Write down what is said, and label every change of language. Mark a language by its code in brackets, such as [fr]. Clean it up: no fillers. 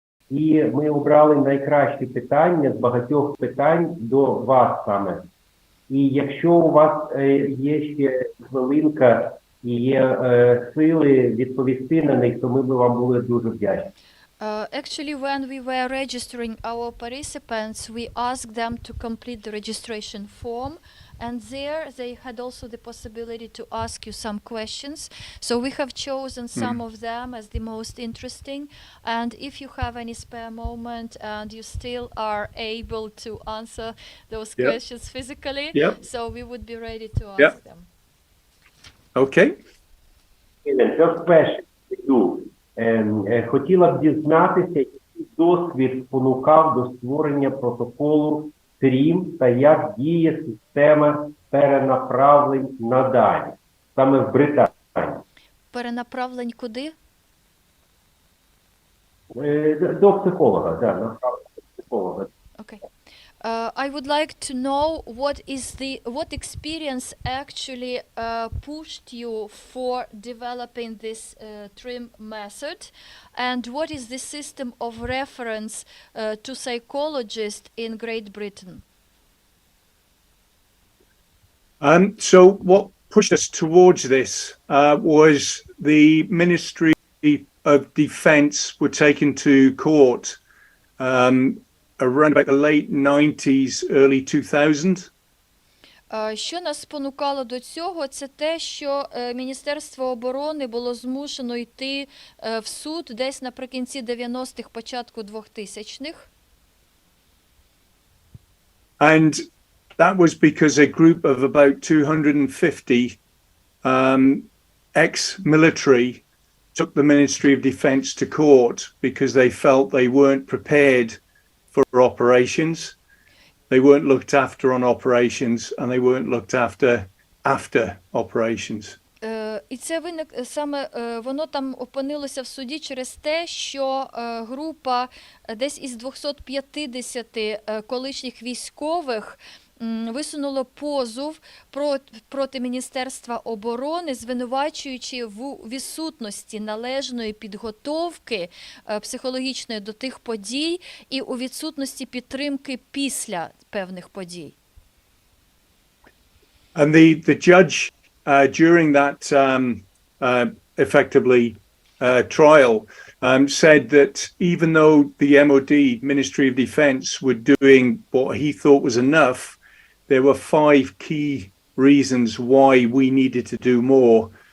[uk] І ми обрали найкращі питання з багатьох питань до вас саме. І якщо у вас є ще хвилинка і є сили відповісти на них, то ми б вам були дуже вдячні. [en] Actually, when we were registering our participants, we asked them to complete the registration form, and there they had also the possibility to ask you some questions. So we have chosen some of them as the most interesting, and if you have any spare moment and you still are able to answer those questions physically, so we would be ready to ask them. Okay. Just question to you. [uk] Хотіла б дізнатися, який досвід спонукав до створення протоколу TRiM та як діє система перенаправлень надань, саме в Британії. Перенаправлень куди? До психолога, да, направлення до психолога. [en] Okay. I would like to know what experience actually pushed you for developing this TRiM method, and what is the system of reference to psychologists in Great Britain? So what pushed us towards this was the Ministry of Defence were taken to court around about the late 90s, early 2000s. [uk] Що нас спонукало до цього, це те, що Міністерство оборони було змушено йти в суд десь наприкінці 90-х, початку 2000-х. [en] And that was because a group of about 250 ex-military took the Ministry of Defence to court because they felt they weren't prepared for operations. They weren't looked after on operations, and they weren't looked after operations. [uk] І це саме воно там опинилося в суді через те, що група десь із 250 колишніх військових висунуло позов проти Міністерства оборони, звинувачуючи в відсутності належної підготовки психологічної до тих подій і у відсутності підтримки після певних подій. [en] And the judge during that effectively trial said that even though the MOD, Ministry of Defence, were doing what he thought was enough, there were 5 key reasons why we needed to do more.